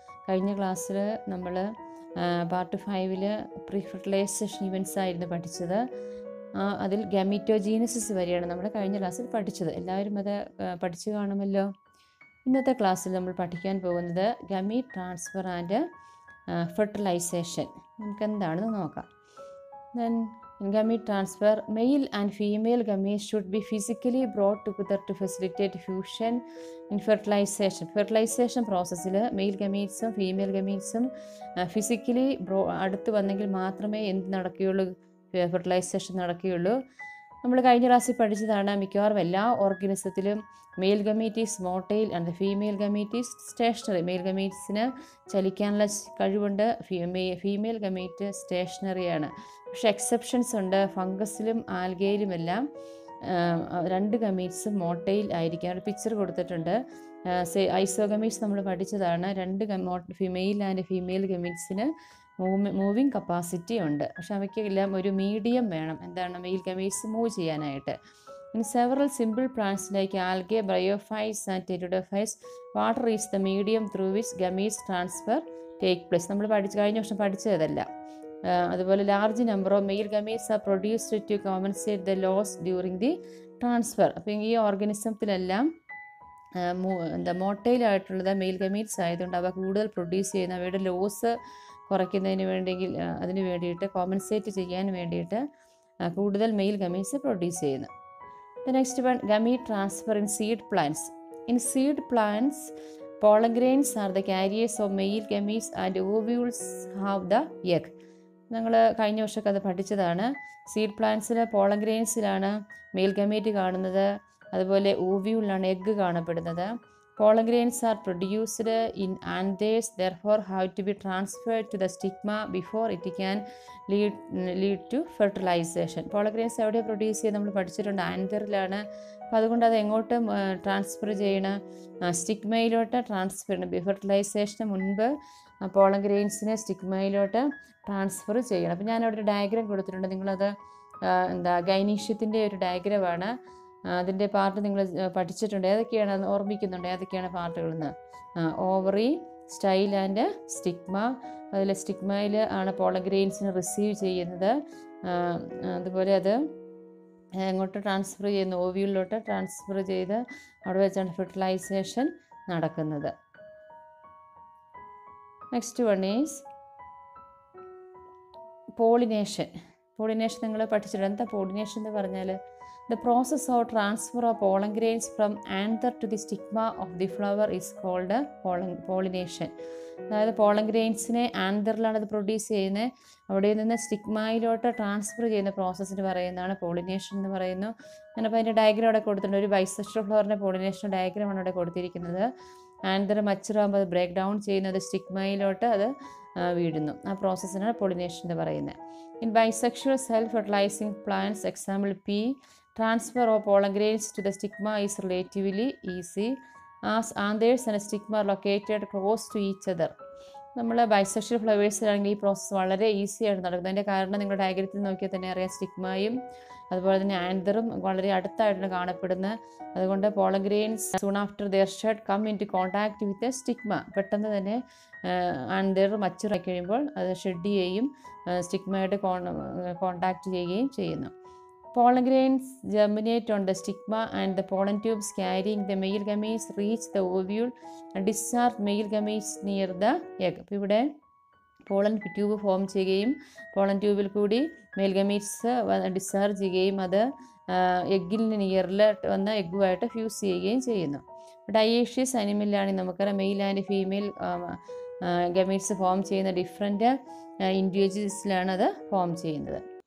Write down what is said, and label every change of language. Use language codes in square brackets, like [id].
[ml] കഴിഞ്ഞ ക്ലാസ്സിൽ നമ്മൾ പാർട്ട് 5 പ്രീ ഫെർട്ടിലൈസേഷൻ ഇവൻറ്റ്സ് ആയിരുന്നു പഠിച്ചത്. അതിൽ ഗമീറ്റോജീനസിസ് വരെയാണ് നമ്മൾ കഴിഞ്ഞ ക്ലാസ്സിൽ പഠിച്ചത്. എല്ലാവരും അത് പഠിച്ചു കാണുമല്ലോ. ഇന്നത്തെ ക്ലാസ്സിൽ നമ്മൾ പഠിക്കാൻ പോകുന്നത് ഗമീറ്റ് ട്രാൻസ്ഫർ ആൻഡ് ഫെർട്ടിലൈസേഷൻ. നമുക്ക് എന്താണെന്ന് നോക്കാം. [en] Then in gamete transfer, male and female gametes should be physically brought together to facilitate fusion in fertilization. [ml] Fertilization പ്രോസസ്സിൽ മെയിൽ ഗമീറ്റ്സും ഫീമെയിൽ ഗമീറ്റ്സും ഫിസിക്കലി അടുത്ത് വന്നെങ്കിൽ മാത്രമേ എന്ത് നടക്കുകയുള്ളൂ, ഫെർട്ടിലൈസേഷൻ നടക്കുകയുള്ളൂ. നമ്മൾ കഴിഞ്ഞ ക്ലാസ്സിൽ പഠിച്ചതാണ്, മിക്കവാറും എല്ലാ ഓർഗാനിസത്തിലും [en] Male gamete is motile and female gamete is stationary. [ml] Mail ഗമീറ്റ്സിന് ചലിക്കാനുള്ള കഴിവുണ്ട്, ഫീമെയിൽ ഗമീറ്റ് സ്റ്റേഷനറിയാണ്. പക്ഷേ എക്സെപ്ഷൻസ് ഉണ്ട്. ഫംഗസിലും ആൽഗയിലുമെല്ലാം രണ്ട് ഗമീറ്റ്സും മോട്ടൈൽ ആയിരിക്കും. അവിടെ പിക്ചർ കൊടുത്തിട്ടുണ്ട്. ഐസോഗമീറ്റ്സ് നമ്മൾ പഠിച്ചതാണ്. രണ്ട് male and female ഗമീറ്റ്സിന് moving capacity ഉണ്ട്. പക്ഷെ അവയ്ക്കെല്ലാം ഒരു മീഡിയം വേണം. എന്താണ്? മെയിൽ ഗമീറ്റ്സ് മൂവ് ചെയ്യാനായിട്ട്. [en] In several simple plants like algae, bryophytes and pteridophytes, water is the medium through which gametes transfer take place. [ml] നമ്മൾ കഴിഞ്ഞ വർഷം പഠിച്ചതല്ല. അതുപോലെ [en] Large number of male gametes are produced to compensate the loss during the transfer. [ml] അപ്പോൾ ഈ ഓർഗാനിസത്തിലെല്ലാം മോട്ടൈലായിട്ടുള്ളത് mail gametes ആയതുകൊണ്ട് അവ കൂടുതൽ produce ചെയ്യുന്ന അവയുടെ ലോസ് കുറയ്ക്കുന്നതിന് അതിന് വേണ്ടിയിട്ട് കോമ്പൻസേറ്റ് ചെയ്യാൻ വേണ്ടിയിട്ട് കൂടുതൽ മെയിൽ ഗമീറ്റ്സ് പ്രൊഡ്യൂസ് ചെയ്യുന്നു. [en] The next one, gamete transfer in seed plants. In seed plants, pollen grains are the carriers of male gametes and ovules have the egg. [ml] ഞങ്ങൾ കഴിഞ്ഞ വർഷമൊക്കെ അത് പഠിച്ചതാണ്. സീഡ് പ്ലാന്റ്സിൽ പോളൻ ഗ്രെയിൻസിലാണ് മെയിൽ ഗമേറ്റ് കാണുന്നത്, അതുപോലെ ഓവ്യൂളിലാണ് egg കാണപ്പെടുന്നത്. [en] Pollen grains are produced in anthers, therefore have to be transferred to the stigma before it can lead to fertilization. [ml] Pollen grains എവിടെ produce ചെയ്യുന്നത് നമ്മൾ പഠിച്ചിട്ടുണ്ട്, ആൻതറിലാണ്. അപ്പോൾ അതുകൊണ്ട് അത് എങ്ങോട്ട് ട്രാൻസ്ഫർ ചെയ്യണം? സ്റ്റിഗ്മയിലോട്ട് ട്രാൻസ്ഫർ ചെയ്യണം. ഫെർട്ടിലൈസേഷന് മുൻപ് പോളൻ ഗ്രെയിൻസിനെ സ്റ്റിഗ്മയിലോട്ട് ട്രാൻസ്ഫർ ചെയ്യണം. അപ്പോൾ ഞാനവിടെ ഒരു ഡയഗ്രാം കൊടുത്തിട്ടുണ്ട്. നിങ്ങളത് ഗൈനീഷ്യത്തിൻ്റെ ഒരു ഡയഗ്രമാണ്. അതിൻ്റെ പാർട്ട് നിങ്ങൾ പഠിച്ചിട്ടുണ്ട്. ഏതൊക്കെയാണ് ഓർമ്മിക്കുന്നുണ്ട്? ഏതൊക്കെയാണ് പാർട്ടുകളെന്ന്? Ovary, style and stigma. അതിൽ സ്റ്റിഗ്മയിൽ ആണ് പോളൻ ഗ്രെയിൻസിന് റിസീവ് ചെയ്യുന്നത്. അതുപോലെ അത് എങ്ങോട്ട് ട്രാൻസ്ഫർ ചെയ്യുന്നു? ഓവ്യൂളിലോട്ട് ട്രാൻസ്ഫർ ചെയ്ത് അവിടെ വെച്ചാണ് ഫെർട്ടിലൈസേഷൻ നടക്കുന്നത്. [en] Next one is pollination. [ml] Pollination നിങ്ങൾ പഠിച്ചിട്ടുണ്ട്. എന്താ പോളിനേഷൻ എന്ന് പറഞ്ഞാൽ? [en] The process of transfer of pollen grains from anther to the stigma of the flower is called pollination. [ml] അതായത് പോളൻ ഗ്രെയിൻസിനെ ആന്തറിലാണ് അത് പ്രൊഡ്യൂസ് ചെയ്യുന്നത്. അവിടെ നിന്ന് സ്റ്റിഗ്മയിലോട്ട് ട്രാൻസ്ഫർ ചെയ്യുന്ന പ്രോസസ്സിന് പറയുന്നതാണ് പോളിനേഷൻ എന്ന് പറയുന്നു. ഞാനപ്പോൾ അതിൻ്റെ ഡയഗ്രാം അവിടെ കൊടുത്തിട്ടുണ്ട്. ഒരു ബൈസെക്ഷൽ ഫ്ലവറിൻ്റെ പോളിനേഷൻ ഡയഗ്രാമാണ് അവിടെ കൊടുത്തിരിക്കുന്നത്. ആന്തർ മച്ചുറാകുമ്പോൾ അത് ബ്രേക്ക് ഡൗൺ ചെയ്യുന്നത് സ്റ്റിഗ്മയിലോട്ട് അത് വീഴുന്നു. ആ പ്രോസസ്സിനാണ് പോളിനേഷൻ എന്ന് പറയുന്നത്. [en] In bisexual self-fertilizing plants, example P, transfer of pollen grains to the stigma is relatively easy as anthers and stigma are located close to each other. [ml] നമ്മൾ ബൈസെക്ഷൽ ഫ്ലവേഴ്സിലാണെങ്കിൽ ഈ process വളരെ ഈസിയായിട്ട് നടക്കുന്നത്. അതിൻ്റെ കാരണം നിങ്ങൾ ഡയഗ്രത്തിൽ നോക്കിയാൽ തന്നെ അറിയാം. സ്റ്റിഗ്മയും അതുപോലെ തന്നെ ആന്തറും വളരെ അടുത്തായിട്ടാണ് കാണപ്പെടുന്നത്. അതുകൊണ്ട് [en] Pollen grains soon after their shed come into contact with stigma. [ml] പെട്ടെന്ന് തന്നെ ആന്തർ മച്ചുറായി കഴിയുമ്പോൾ അത് ഷെഡ് ചെയ്യുകയും സ്റ്റിഗ്മയായിട്ട് കോൺടാക്ട് ചെയ്യുകയും ചെയ്യുന്നു. [en] Pollen grains germinate on the stigma and the pollen tubes carrying the male gametes reach the ovule and discharge male gametes near the egg. [ml] അപ്പോൾ ഇവിടെ pollen tube form ചെയ്യുകയും പോളൻ ട്യൂബിൽ കൂടി മെയിൽ ഗമീറ്റ്സ് ഡിസ്ചാർജ് ചെയ്യുകയും അത് എഗ്ഗിന് നിയറിൽ വന്ന എഗ്ഗുമായിട്ട് fuse ചെയ്യുകയും ചെയ്യുന്നു. ഡയേഷ്യസ് അനിമലിലാണെങ്കിൽ നമുക്കറിയാം male and female gametes form ചെയ്യുന്ന ഡിഫറെൻറ്റ് ഇൻഡിവിജ്വൽസിലാണ് അത് ഫോം ചെയ്യുന്നത്.